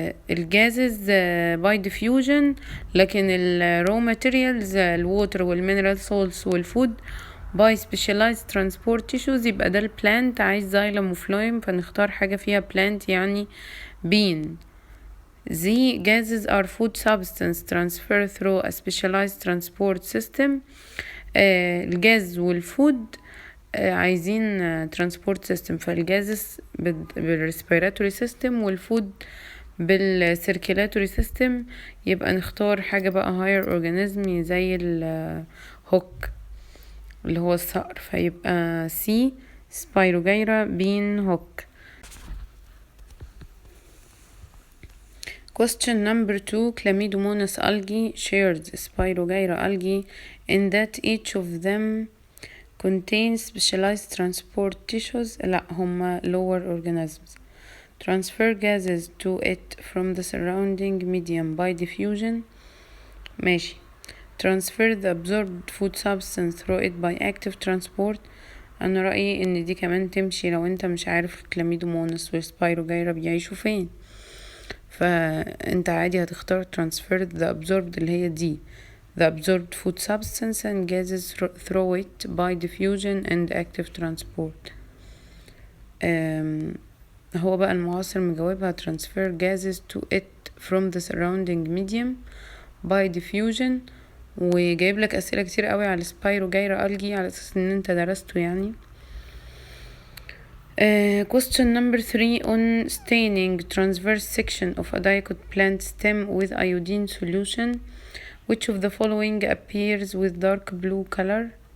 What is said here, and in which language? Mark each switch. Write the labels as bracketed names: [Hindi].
[English] الجازز by diffusion، لكن ال raw materials الووتر والمينرال salts والفود by specialized transport tissues. [Arabic] يبقى ده البلانت، عايز زايلم وفلويم فنختار حاجة فيها plant يعني bean. [English] The gases are food substance transfer through a specialized transport system. الجاز والفود عايزين transport system، فالجازس بالريسبيراتوري سيستم والفود بالسيركيلاتوري سيستم. [Arabic] يبقى نختار حاجة بقى higher organism زي الهوك اللي هو الصقر، فيبقى C spirogyra bean hook. [English] Question number 2. Chlamydomonas algae shares spirogyra algae in that each of them contains specialized transport tissues. [Arabic] لا، هما [English] lower organisms. Transfer gases to it from the surrounding medium by diffusion. [Arabic] ماشي. [English] Transfer the absorbed food substance through it by active transport. [Arabic] أنا رأيي إن دي كمان تمشي لو أنت مش عارف كلاميدومونس والسبايروجايرا بيعيشوا فين، فأنت عادي هتختار [English] transfer the absorbed [Arabic] اللي هي دي [English] the absorbed food substance and gases through it by diffusion and active transport. [Arabic] هو بقى المعاصر مجاوبها [English] transfer gases to it from the surrounding medium by diffusion، [Arabic] وجايب لك أسئلة كتير قوي على spirogyra algae على أساس إن أنت درسته يعني. [English] Question number 3. On staining transverse section of a dicot plant stem with iodine solution, which of the following appears with dark blue color?